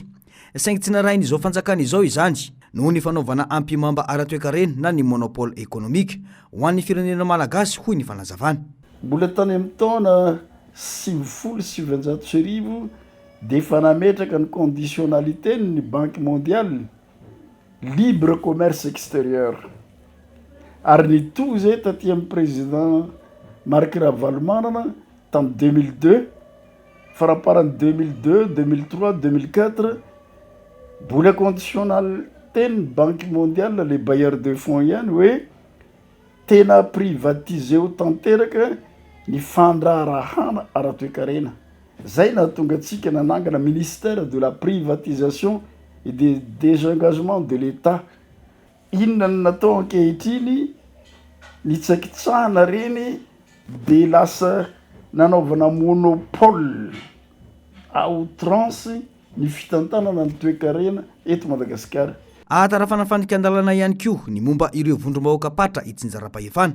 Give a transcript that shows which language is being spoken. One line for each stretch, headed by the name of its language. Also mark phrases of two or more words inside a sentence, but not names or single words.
Malagasy: Saingy tsy narahin'izao fanjakana izao izany, noho ny fanaovana ampimamba ara-toekarena na ny
French: monopole économique
Malagasy: ho an'ny firenena malagasy, hoy ny fanazavana. Mbola tany amin'ny taona 2017 dia efa nametraka ny conditionnalité ny Banque mondiale
French: libre commerce extérieur.
Malagasy: Ary nitozy taty amin'ny président Marc Ravalomanana tamin'ny 2002, faraparany 2002, 2003, 2004, mbola conditionnalité ny Banque mondiale
French: les bailleurs de fonds
Malagasy: ihany hoe tena privatisé ho tanteraka ny fandraharahana ara-toekarena. Zay nahatonga antsika nanangana
French: ministère de la privatisation et des désengagements de l'État.
Malagasy: Inona no natao ankehitriny ny tsakitsahana reny de lasa nanaovana
French: monopole à outrance
Malagasy: ny fitantanana ny toekarena eto Madagasikara. Ahatarafana fanikan-dalana ihany koa ny momba ireo vondrom-bahoaka patra itsinjara-pahefana.